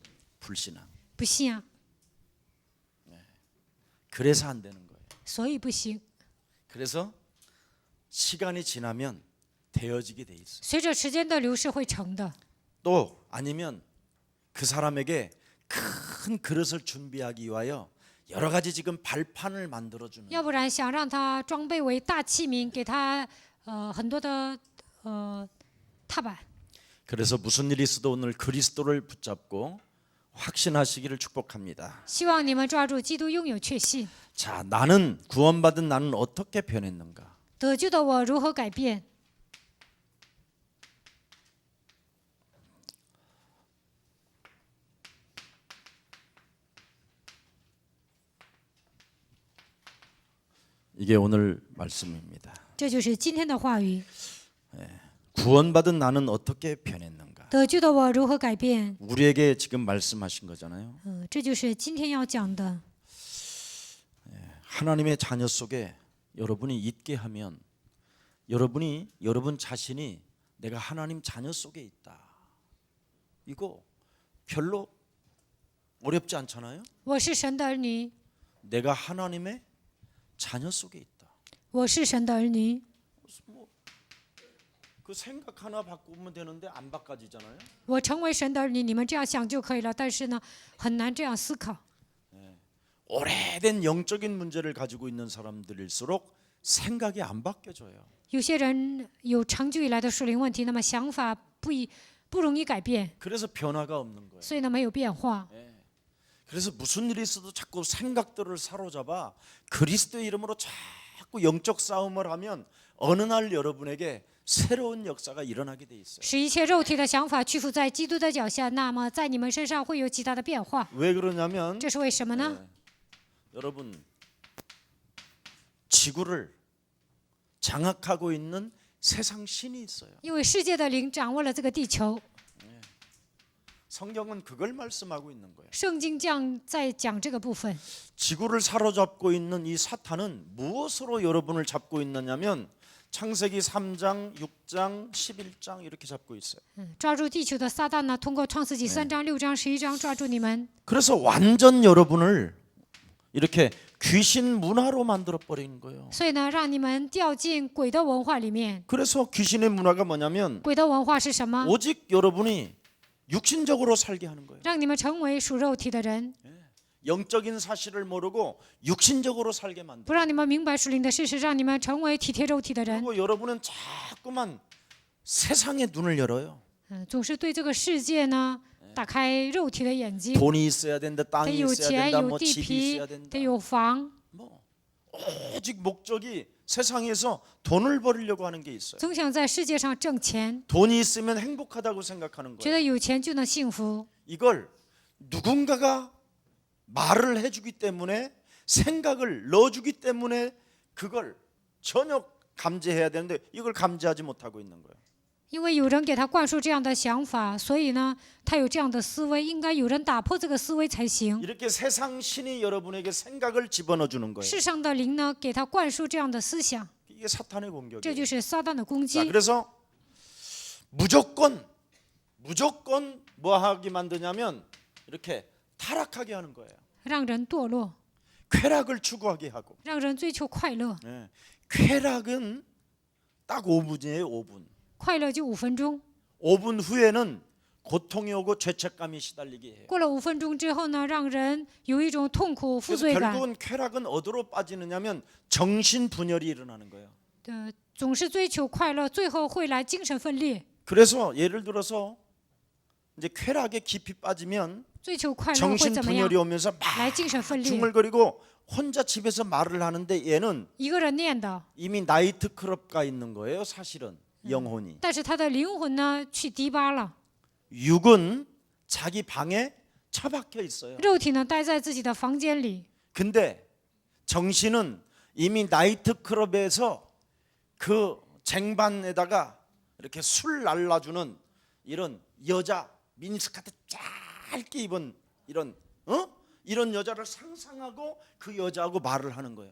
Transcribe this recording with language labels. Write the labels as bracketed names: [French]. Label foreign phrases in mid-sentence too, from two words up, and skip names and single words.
[Korean] 불신앙. [Chinese] 不信啊， [Korean] 그래서 안 되는 거예요. [Chinese] 所以不行。 [Korean] 그래서 시간이 지나면 되어지게 돼 있어요. [Chinese] 随着时间的流逝会成的。 [Korean] 또 아니면 그 사람에게 큰 그릇을 준비하기 위하여 여러 가지 지금 발판을 만들어 주는. [Chinese] 要不然想让他装备为大器皿，给他很多的踏板。 [Korean] 그래서 무슨 일이 있어도 오늘 그리스도를 붙잡고 확신하시기를 축복합니다. [Chinese] 希望你们抓住基督，拥有确信。 [Korean] 자, 나는 구원받은 나는 어떻게 변했는가? [Chinese] 得救的我如何改变？ [Korean] 이게 오늘 말씀입니다. [Chinese] 这就是今天的话语。 [Korean] 구원받은 나는 어떻게 변했는가? [Chinese] 得救的我如何改变？ [Korean] 우리에게 지금 말씀하신 거잖아요. [Chinese] 这就是今天要讲的。 [Korean] 하나님의 자녀 속에 여러분이 있게 하면 여러분 자신이 내가 하나님 자녀 속에 있다. 이거 별로 어렵지 않잖아요. [Chinese] 我是神的儿女， [Korean] 내가 하나님의 자녀 속에 있다. [Chinese] 我是神的儿女。 [Korean] 그 생각 하나 바꾸면 되는데 안 바꿔지잖아요. [Chinese] 我成为神的儿女，你们这样想就可以了。但是呢，很难这样思考。 [Korean] 오래된 영적인 문제를 가지고 있는 사람들일수록 생각이 안 바뀌어져요. [Chinese] 有些人有长久以来的属灵问题，那么想法不容易改变， [Korean] 그래서 변화가 없는 거예요. [Chinese] 所以呢没有变化。 [Korean] 그래서 무슨 일이 있어도 자꾸 생각들을 사로잡아 그리스도의 이름으로 자꾸 영적 싸움을 하면 어느 날 여러분에게 새로운 역사가 일어나게 돼 있어요. [Chinese] 使一切肉体的想法屈服在基督的脚下，那么在你们身上会有极大的变化。 [Korean] 왜 그러냐면 [Chinese] 这是为什么呢？ [Korean] 여러분 지구를 장악하고 있는 세상 신이 있어요. [Chinese] 因为世界的灵掌握了这个地球， [Korean] 성경은 그걸 말씀하고 있는 거예요. [Chinese] 圣经在讲这个部分。 [Korean] 지구를 사로잡고 있는 이 사탄은 무엇으로 여러분을 잡고 있느냐면 창세기 3장, 6장, 11장 이렇게 잡고 있어요. [Chinese] 抓住地球的撒旦呢，通过创世纪3章、6章、11章抓住你们， [Korean] 그래서 완전 여러분을 이렇게 귀신 문화로 만들어 버린 거예요. [Chinese] 所以呢，让你们掉进鬼的文化里面。 [Korean] 그래서 귀신의 문화가 뭐냐면 [Chinese] 鬼的文化是什么？ [Korean] 오직 여러분이 육신적으로 살게 하는 거예요. [Chinese] 让你们成为属肉体的人， [Korean] 영적인 사실을 모르고 육신적으로 살게 만들어. [Chinese] 不让你们明白属灵的事实，让你们成为体贴肉体的人。 [Korean] 그리고 여러분은 자꾸만 세상의 눈을 열어요. [Chinese] 总是对这个世界呢打开肉体的眼睛， [Korean] 돈이 있어야 된다, [Chinese] 得 [Korean] 땅이 [Chinese] 有 [Korean] 있어야 [Chinese] 钱 [Korean] 된다, [Chinese] 有 [Korean] 뭐 [Chinese] 地 [Korean] 집이 [Chinese] 皮 [Korean] 있어야 ， 된다. [Chinese] 得有房， [Korean] 뭐 오직 목적이 세상에서 돈을 벌려고 하는 게 있어요. [Chinese] 总想在世界上挣钱， [Korean] 돈이 있으면 행복하다고 생각하는 [Chinese] 觉 [Korean] 거예요. [Chinese] 得有钱就能幸福。 [Korean] 이걸 누군가가 말을 해주기 때문에 생각을 넣어주기 때문에 그걸 전혀 감지해야 되는데 이걸 감지하지 못하고 있는 거예요. [Chinese] 因为有人给他灌输这样的想法，所以呢，他有这样的思维，应该有人打破这个思维才行。 [Korean] 이렇게 세상 신이 여러분에게 생각을 집어넣어주는 거예요. [Chinese] 世上的灵呢，给他灌输这样的思想， [Korean] 이게 사탄의 [Chinese] 这 [Korean] 공격이에요. [Chinese] 就是撒旦的攻 [Korean] 자, [Chinese] 击。 [Korean] 그래서 무조건 뭐 하게 만드냐면 이렇게 타락하게 하는 거예요. [Chinese] 让人堕落， [Korean] 쾌락을 추구하게 하고. [Chinese] 让人追求快乐， [Korean] 예. 쾌락은 딱 5분이에요. 5분. [Chinese] 快乐就5分钟。 [Korean] 5분 후에는 고통이 오고 죄책감이 시달리게 해요. [Chinese] 过了5分钟之后呢，让人有一种痛苦、负 [Korean] 그래서 [Chinese] 罪感。 [Korean] 결국은 쾌락은 어디로 빠지느냐면 정신 분열이 일어나는 거예요. [Chinese] 总是追求快乐，最后会来精神分裂。 [Korean] 그래서 예를 들어서 이제 쾌락에 깊이 빠지면 [Chinese] 追求快乐会 [Korean] 정신 [Chinese] 怎么样 [Korean] 분열이 ？ 오면서 [Chinese] 来 [Korean] 막 [Chinese] 精神分裂， [Korean] 중얼거리고 혼자 집에서 말을 하는데 얘는 [Chinese] 一个人念的， [Korean] 이미 나이트 클럽 가 있는 거예요. 사실은 영혼이. [Chinese] 但是他的灵魂呢去迪吧了， [Korean] 육은 자기 방에 처박혀 있어요. [Chinese] 肉体呢待在自己的房间里， [Korean] 근데 정신은 이미 나이트 클럽에서 그 쟁반에다가 이렇게 술 날라주는 이런 여자 미니스커트 짧게 입은 이런 여자를 상상하고 그 여자하고 말을 하는 거예요.